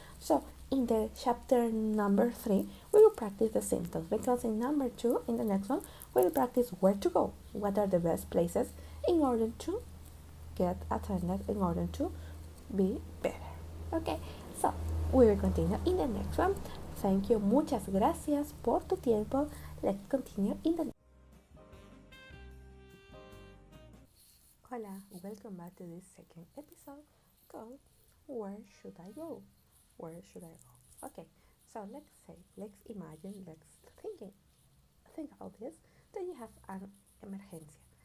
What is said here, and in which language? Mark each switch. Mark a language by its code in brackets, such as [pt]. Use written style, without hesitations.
[en] So in the chapter number 3, we will practice the symptoms because in number 2, in the next one, we will practice where to go, what are the best places in order to get attended, in order to be better. Okay, so we will continue in the next one. Thank you, [es] muchas gracias por tu tiempo. [en] Let's continue in the. Hola, welcome back to this second episode called Where Should I Go? Where should I go? Okay, so let's imagine, think about this, that you have an emergency.